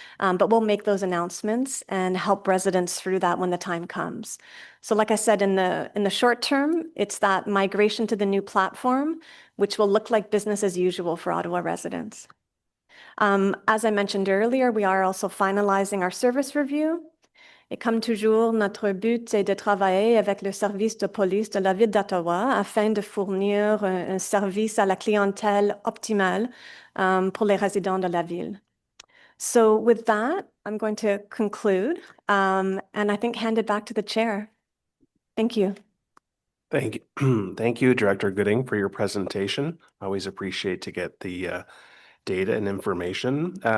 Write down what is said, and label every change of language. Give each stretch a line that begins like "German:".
English: But we'll make those announcements and help residents through that when the time comes. So like I said, in the short term, it's that migration to the new platform, which will look like business as usual for Ottawa residents. As I mentioned earlier, we are also finalizing our service review.
French: Et comme toujours, notre but est de travailler avec le service de police de la ville d'Ottawa afin de fournir un service à la clientèle optimale pour les résidents de la ville.
English: So with that, I'm going to conclude and I think hand it back to the chair. Thank you. Thank you. Thank you, Director Gooding, for your presentation. Always appreciate to get the data and information.